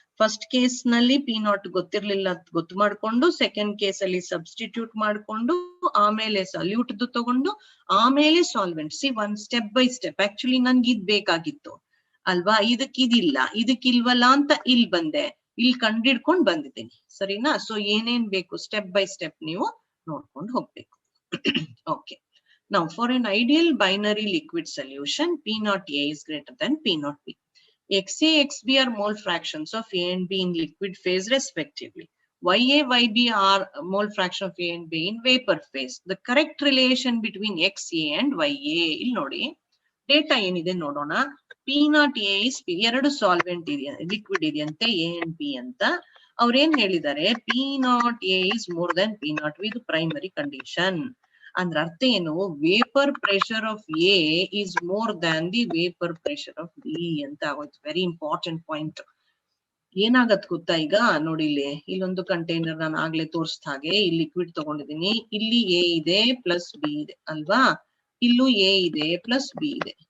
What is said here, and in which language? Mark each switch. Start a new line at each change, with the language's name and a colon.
Kannada: First case ನಲ್ಲಿ P0 ಗೊತ್ತಿರ್ಲಿಲ್ಲ ಗೊತ್ತು ಮಾಡ್ಕೊಂಡು, ಸೆಕೆಂಡ್ ಕೇಸ್ ಅಲ್ಲಿ ಸಬ್ಸ್ಟಿಟ್ಯೂಟ್ ಮಾಡ್ಕೊಂಡು, ಆಮೇಲೆ ಸಲ್ಯೂಟ್ ತಗೊಂಡು, ಆಮೇಲೆ solvent. C one step by step. Actually ನನ್ಗೆ ಇದ್ ಬೇಕಾಗಿತ್ತು ಅಲ್ವಾ, ಇದಕ್ಕಿದಿಲ್ಲ, ಇದಕ್ಕಿಲ್ವಲ್ಲ ಅಂತ ಇಲ್ಲಿ ಬಂದೆ, ಇಲ್ಲಿ ಕಂಡಿಡ್ಕೊಂಡ್ ಬಂದಿದ್ದೀನಿ, ಸರಿನಾ? ಸೊ ಏನೇನ್ ಬೇಕು ಸ್ಟೆಪ್ ಬೈ ಸ್ಟೆಪ್ ನೀವು ನೋಡ್ಕೊಂಡು ಹೋಗ್ಬೇಕು.
English: Okay, now for an ideal binary liquid solution, P0A is greater than P0B. XA, XB are mole fractions of A and B in liquid phase respectively. YA, YB are mole fraction of A and B in vapor phase. The correct relation between XA and YA,
Kannada: ಇಲ್ಲಿ ನೋಡಿ data ಏನಿದೆ ನೋಡೋಣ. P0A is ಎರಡು solvent ಇದೆಯಾ, liquid ಇದೆಯಂತೆ A and B ಅಂತ. ಅವ್ರೇನ್ ಹೇಳಿದ್ದಾರೆ,
English: P0A is more than P0B.
Kannada: ಇದು ಪ್ರೈಮರಿ ಕಂಡೀಷನ್. ಅಂದ್ರೆ ಅರ್ಥ ಏನು,
English: vapour pressure of A is more than the vapour pressure of B
Kannada: ಅಂತ ಆಗೋಯ್ತು. Very important point. ಏನಾಗತ್ ಗೊತ್ತಾ, ಈಗ ನೋಡಿ ಇಲ್ಲೊಂದು ಕಂಟೈನರ್ ನಾನು ಆಗ್ಲೇ ತೋರಿಸಿದ ಹಾಗೆ ಇಲ್ಲಿ ಲಿಕ್ವಿಡ್ ತಗೊಂಡಿದ್ದೀನಿ. ಇಲ್ಲಿ ಎ ಇದೆ ಪ್ಲಸ್ ಬಿ ಇದೆ ಅಲ್ವಾ, ಇಲ್ಲೂ ಎ ಇದೆ ಪ್ಲಸ್ ಬಿ ಇದೆ.